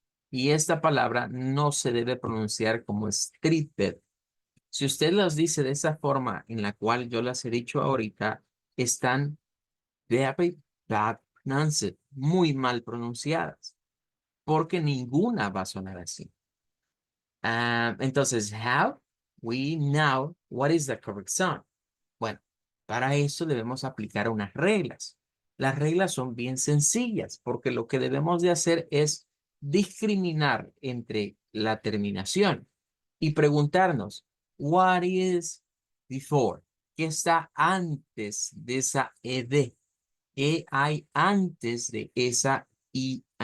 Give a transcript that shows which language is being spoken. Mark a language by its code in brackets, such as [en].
[es] Y esta palabra no se debe pronunciar como stripped. Si usted las dice de esa forma en la cual yo las he dicho ahorita, están [en] very bad pronounced, [es] muy mal pronunciadas, porque ninguna va a sonar así. Entonces, [en] how we know what is the correct sound? [es] Bueno, para eso debemos aplicar unas reglas. Las reglas son bien sencillas porque lo que debemos de hacer es discriminar entre la terminación y preguntarnos, [en] what is before? [es] ¿Qué está antes de esa ed? ¿Qué hay antes de esa ing?